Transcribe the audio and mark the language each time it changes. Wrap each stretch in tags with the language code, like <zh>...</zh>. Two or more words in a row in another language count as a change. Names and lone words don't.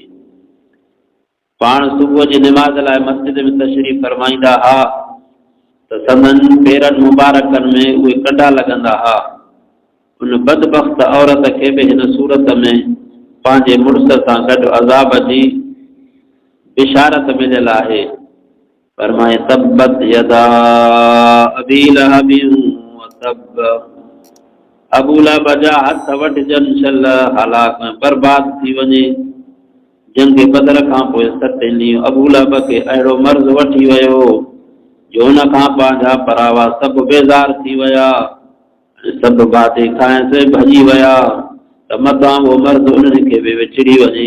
<sd>पाण सुबुह जी निमाज़ लाइ मस्जिद में तशरीफ़ फरमाईंदा हुआ त संदनि पेरनि मुबारकनि में उहे कंडा लॻंदा हुआ। उन बदबख़्त औरत खे बि हिन सूरत में पंहिंजे मुड़ुस सां गॾु अज़ाब जी बिशारत मिलियल आहे। फरमाए</sd> <ar>تبت يدا أبي لهب وتب</ar> <sd>अबू लहब जा हथ वढिजनि छल हलाक में बर्बाद थी वञे। जंग बदर खां पोइ 7 ॾींहं अबू लहब खे अहिड़ो मर्ज़ वठी वियो जो हुन खां पंहिंजा परावा सभु बेज़ार थी विया। सब बातें खाए से भजी वया त मतां वो मर्द उन्हनि खे बि विछड़ी वञे।</sd>